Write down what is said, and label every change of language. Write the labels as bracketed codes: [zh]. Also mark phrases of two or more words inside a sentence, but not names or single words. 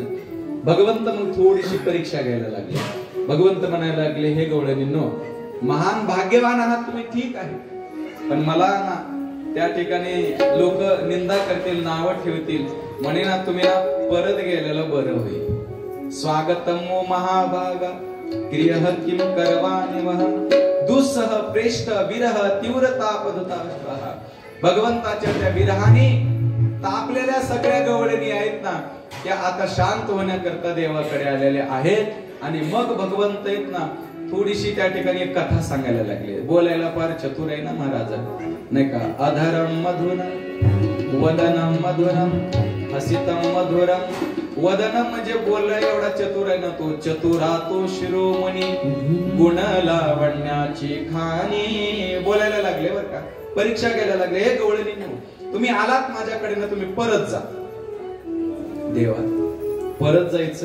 [mr] भगवंत मग थोडीशी परीक्षा घ्यायला लागले. भगवंत म्हणायला लागले, हे गवळणींनो, महान भाग्यवान आहात तुम्ही, ठीक आहे, पण मला ना त्या ठिकाणी लोक निंदा करतील, नावं ठेवतील, म्हणे ना तुम्ही ना परत गेलेलं बरं होईल. [sa] स्वागतम ओ महाभागा क्रियः किम करवाणि वह दुस्सह प्रेष्ठ विरह तीव्र तापदुताश्वः. [mr] भगवंताच्या त्या विरहाने तापलेल्या सगळ्या गवळणी आहेत ना, त्या आता शांत होण्याकरता देवाकडे आलेल्या आहेत. आणि मग भगवंत आहेत ना, थोडीशी त्या ठिकाणी एक कथा सांगायला लागले. बोलायला फार चतुर आहे ना महाराज, नाही का. [sa] अधरम मधुरम वदनम मधुरम हसितम मधुरम. [mr] वदनम म्हणजे बोलला एवढा चतुर आहे ना तो. चतुरा तो शिरोमणी गुण लावण्याची खाणी. बोलायला लागले बरं का, परीक्षा घ्यायला लागले. हे गवळणी, तुम्ही आलात माझ्याकडे ना, तुम्ही परत जा देवात. परत जायचं.